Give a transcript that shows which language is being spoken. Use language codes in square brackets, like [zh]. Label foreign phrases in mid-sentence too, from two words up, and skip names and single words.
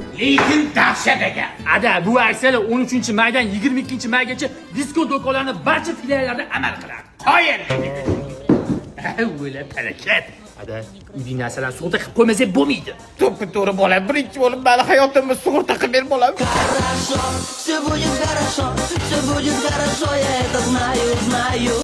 [uz] Lekin dahshat ekan. Ada, bu aksiyalar o'n uchinchi maydan yigirma ikkinchi maygacha Diskont do'konlarni barcha filiallarida amal qiladi. Qoyil! O'yla, harakat. Ada, uyning narsalarni sug'urta qilib qo'ymasak bo'lmaydi. To'ppa to'g'ri, bolam. Birinchi bo'lib mani hayotimni sug'urta qilib ber, bolam. [ru] Хорошо, всё будет хорошо, всё будет хорошо, я это знаю, знаю.